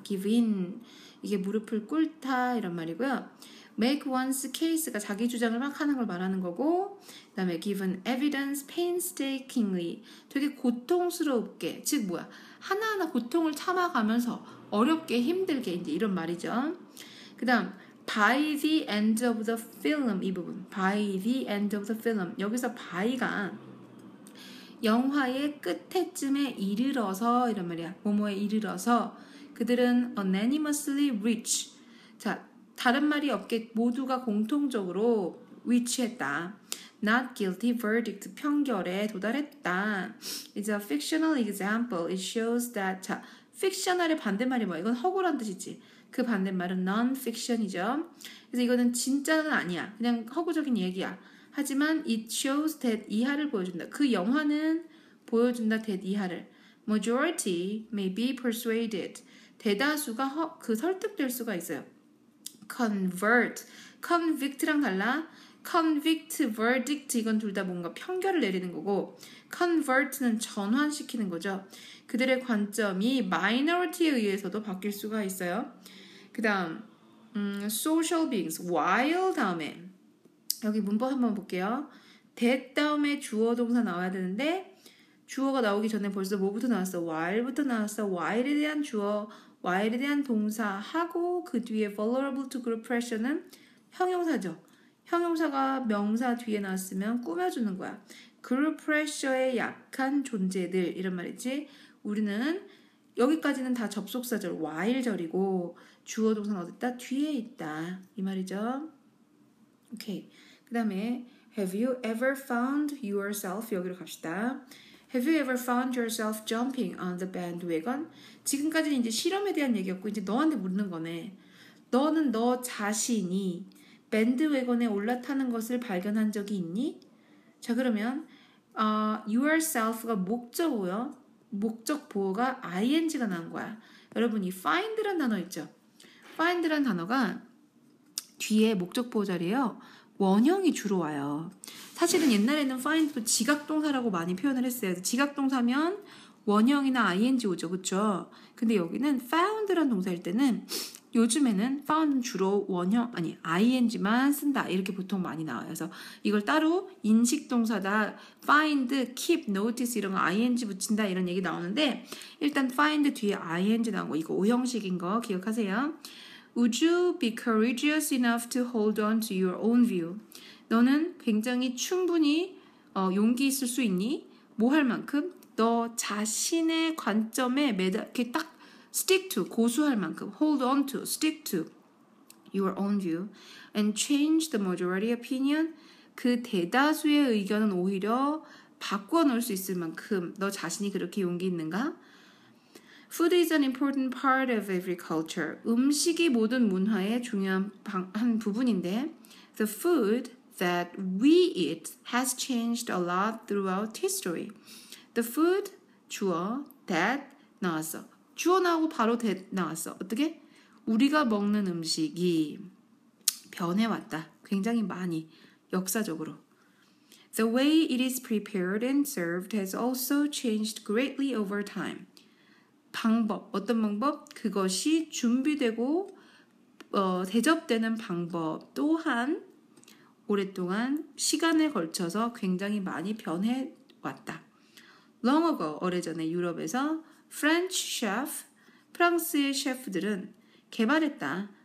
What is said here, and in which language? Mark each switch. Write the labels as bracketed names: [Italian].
[Korean] give in, 이게 무릎을 꿇다 이런 말이고요. [English] make one's case [Korean] 가 자기 주장을 막 하는 걸 말하는 거고, 그 다음에 [English] given evidence painstakingly, [Korean] 되게 고통스럽게, 즉 뭐야, 하나하나 고통을 참아가면서 어렵게 힘들게 이제 이런 말이죠. 그 다음 [English] by the end of the film, [Korean] 이 부분 by the end of the film, 여기서 by가 영화의 끝에쯤에 이르러서 이런 말이야. 뭐뭐에 이르러서 그들은 [English] unanimously reach, [Korean] 자 다른 말이 없게 모두가 공통적으로 reach했다. [English] Not guilty verdict, [Korean] 평결에 도달했다. [English] It's a fictional example. It shows that [Korean] 자, fictional의 반대말이 뭐야? 이건 허구란 뜻이지. 그 반대말은 non-fiction이죠. 그래서 이거는 진짜는 아니야. 그냥 허구적인 얘기야. 하지만 [English] it shows that [Korean] 이하를 보여준다. 그 영화는 보여준다 that 이하를. [English] Majority may be persuaded. [Korean] 대다수가 설득될 수가 있어요. Convert. Convict랑 달라. Convict, verdict 이건 둘 다 뭔가 판결을 내리는 거고 convert는 전환시키는 거죠. 그들의 관점이 minority에 의해서도 바뀔 수가 있어요. 그 다음 [English] social beings, [Korean] while 다음에 여기 문법 한번 볼게요. that 다음에 주어 동사 나와야 되는데 주어가 나오기 전에 벌써 뭐부터 나왔어? while부터 나왔어. while에 대한 주어, while에 대한 동사 하고 그 뒤에 [English] vulnerable to group pressure [Korean] 는 형용사죠. 형용사가 명사 뒤에 나왔으면 꾸며주는 거야. group pressure에 약한 존재들 이런 말이지. 우리는 여기까지는 다 접속사절 while절이고 주어 동사는 어딨다? 뒤에 있다 이 말이죠. 오케이. 그 다음에 [English] have you ever found yourself [Korean] 여기로 갑시다. [English] Have you ever found yourself jumping on the bandwagon? [Korean] 지금까지는 이제 실험에 대한 얘기였고 이제 너한테 묻는 거네. 너는 너 자신이 밴드웨건에 올라타는 것을 발견한 적이 있니? 자 그러면 yourself가 목적어요. 목적 보어가 ing가 나온 거야. 여러분 이 find란 단어 있죠? find란 단어가 뒤에 목적 보호 자리에요. 원형이 주로 와요. 사실은 옛날에는 find도 지각동사라고 많이 표현을 했어요. 지각동사면 원형이나 ing 오죠. 그쵸? 근데 여기는 found란 동사일 때는 요즘에는 found는 주로 원형 ing만 쓴다 이렇게 보통 많이 나와요. 그래서 이걸 따로 인식동사다 find, keep, notice 이런 거 ing 붙인다 이런 얘기 나오는데 일단 find 뒤에 ing 나온 거 이거 오형식인 거 기억하세요. [English] Would you be courageous enough to hold on to your own view? [Korean] 너는 굉장히 충분히 용기 있을 수 있니? 뭐 할 만큼? 너 자신의 관점에 이렇게 딱 [English] stick to, [Korean] 고수할 만큼, [English] hold on to, stick to your own view and change the majority opinion. [Korean] 그 대다수의 의견은 오히려 바꿔 놓을 수 있을 만큼 너 자신이 그렇게 용기 있는가? [English] Food is an important part of every culture. [Korean] 음식이 모든 문화의 중요한 한 부분인데 [English] the food that we eat has changed a lot throughout history. The food, 주어, that 나왔어. [Korean] 주어 나오고 바로 that 나왔어. 어떻게? 우리가 먹는 음식이 변해왔다. 굉장히 많이, 역사적으로. [English] The way it is prepared and served has also changed greatly over time. [Korean] 방법, 어떤 방법? 그것이 준비되고 대접되는 방법 또한 오랫동안 시간에 걸쳐서 굉장히 많이 변해왔다. Long ago, 오래전에 유럽에서 French chef, 프랑스의 셰프들은 개발했다.